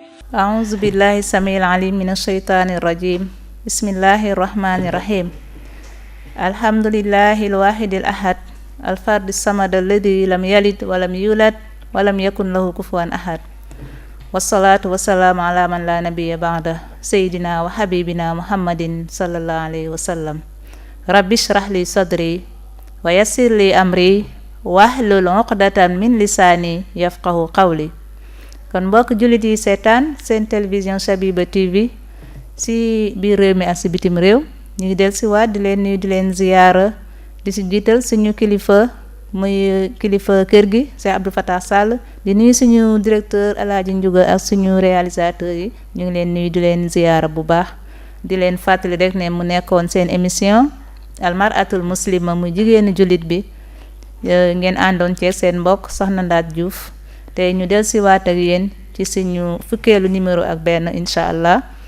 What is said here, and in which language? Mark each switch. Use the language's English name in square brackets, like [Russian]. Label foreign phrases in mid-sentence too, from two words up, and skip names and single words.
[Arabic] أعوذ بالله السميع العليم من الشيطان الرجيم بسم الله الرحمن الرحيم الحمد لله الواحد الأحد الفرد الصمد الذي لم يلد ولم يولد ولم يكن له كفوا أحد والصلاة والسلام على من لا نبي بعده سيدنا وحبيبنا محمد صلى الله عليه وسلم رب اشرح لي صدري ويسر لي أمري واحلل عقدة من لساني يفقه قولي. [Wolof] kon mbokk jullit yi seetaan seen télévision Chabiba TV si biir réew mi ak si bitim réew ñu ngi del si waat di leen nuyu di leen ziyaara di si jiital suñu kilifa muy kilifa kër gi Cheikh Abdou Fatah Sall di nuyu suñu directeur Alaaji Njuga ak suñu réalisateur yi ñu ngi leen nuyu di leen ziyaara bu baax di leen fàttali rek ne mu nekkoon seen émission [Arabic] المرأة المسلمة [Wolof] muy jigéenu jullit bi ngeen àndoon ci seen mbokk Soxna Ndaat Diouf tey ñu del si waat ak yéen ci suñu fukkeelu numéro ak benn [Arabic] إن شاء الله